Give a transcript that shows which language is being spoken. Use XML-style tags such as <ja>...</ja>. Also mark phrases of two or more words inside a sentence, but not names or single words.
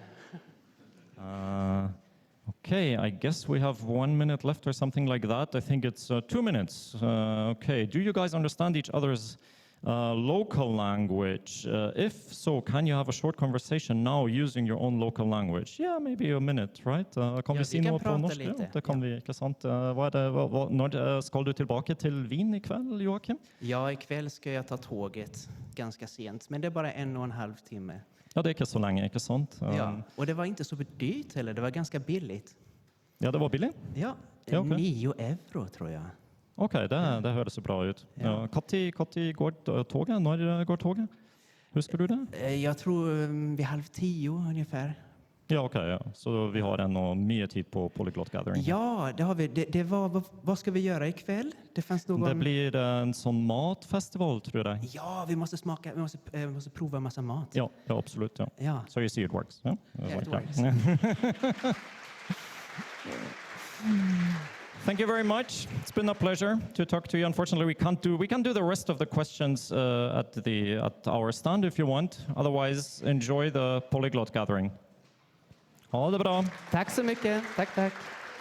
<en>Okay, I guess we have 1 minute left or something like that. I think it's 2 minutes. Okay, do you guys understand each other's local language. If so, can you have a short conversation now using your own local language? Yeah, maybe a minute, right?</en> <no>Kan vi si vi kan noe på prate norsk? litt, Ja, det kan vi, ikke sant? Når skal du tilbake til Wien i kveld, Joacim?</no> <sv>Ja, ikväll ska jag ta tåget ganska sent, men det är bara 1,5 timme.</sv> <no>Ja, det er ikke så lenge, ikke sant?</no> <sv>Ja, och det var inte så dyrt heller, det var ganska billigt.</sv> <no>Ja, det var billig?</no> <sv>Ja, Ja, okej. 9 euro tror jag.</sv> <no>Ok, det høres jo bra ut. Ja. Når går toget? Når går toget? Husker du det?</no> <sv>Jag tror vid 9:30 ungefär. Ja, ok, ja. Så vi har ännu mye tid på Polyglot Gathering.</sv> <no>Ja, det har vi.</no> <sv>Det var, vad ska vi göra ikväll? Det fanns någon...</sv> <no>Det blir en sånn matfestival, tror jeg.</no> <sv>Ja, vi måste smaka, vi måste prova en massa mat.</sv> <no>Ja, absolutt. Ja. Ja.</no> <en>So you see it works. Ja, Yeah, it ja. works. Thank you very much. It's been a pleasure to talk to you. Unfortunately, we can do the rest of the questions at our stand if you want. Otherwise, enjoy the Polyglot Gathering.</en> <no>Ha det bra.</no> <sv>Tack så mycket. Tack.</sv>